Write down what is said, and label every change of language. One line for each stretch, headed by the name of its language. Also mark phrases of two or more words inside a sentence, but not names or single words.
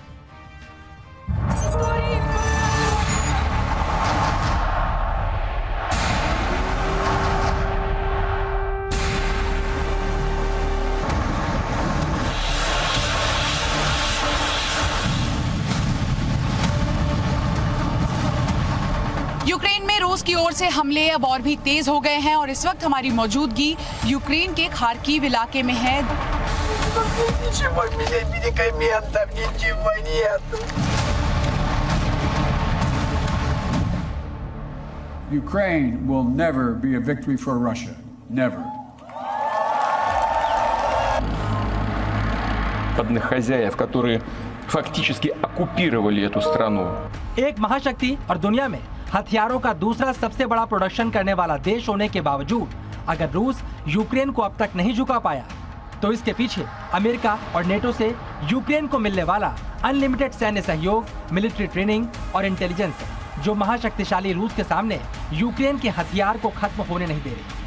Hindi: यूक्रेन में रूस की ओर से हमले अब और भी तेज हो गए हैं और इस वक्त हमारी मौजूदगी यूक्रेन के खार्किव इलाके में है।
English: Ukraine will never be a victory for Russia. Never.
Russian: Подобных хозяев, которые фактически оккупировали эту страну.
Hindi: एक महाशक्ति और दुनिया में हथियारों का दूसरा सबसे बड़ा प्रोडक्शन करने वाला देश होने के बावजूद अगर रूस यूक्रेन को अब तक नहीं झुका पाया तो इसके पीछे अमेरिका और नेटो से यूक्रेन को मिलने वाला अनलिमिटेड सैन्य सहयोग,
English: military training
Hindi: और इंटेलिजेंस, जो महाशक्तिशाली रूस के सामने यूक्रेन के हथियार को खत्म होने नहीं दे रही।